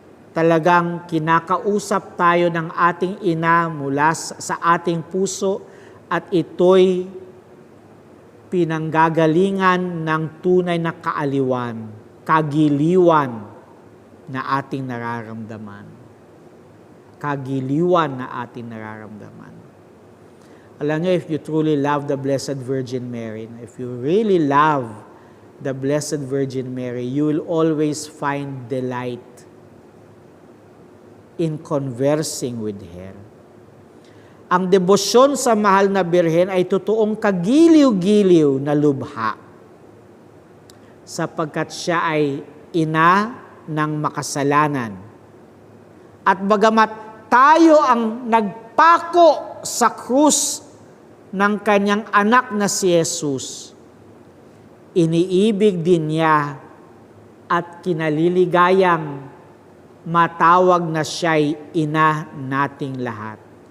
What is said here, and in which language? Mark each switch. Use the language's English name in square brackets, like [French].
[Filipino] Talagang kinakausap tayo ng ating ina mula sa ating puso, at ito'y pinanggagalingan ng tunay na kaaliwan, kagiliwan na ating nararamdaman. Kagiliwan na ating nararamdaman. Alam niyo, [English] if you truly love the Blessed Virgin Mary, if you really love the Blessed Virgin Mary, you will always find delight in conversing with her. [Filipino] Ang debosyon sa mahal na birhen ay totoong kagiliw-giliw na lubha, sapagkat siya ay ina ng makasalanan. At bagamat tayo ang nagpako sa krus ng kanyang anak na si Jesus, iniibig din niya at kinaliligayang matawag na siya'y ina nating lahat.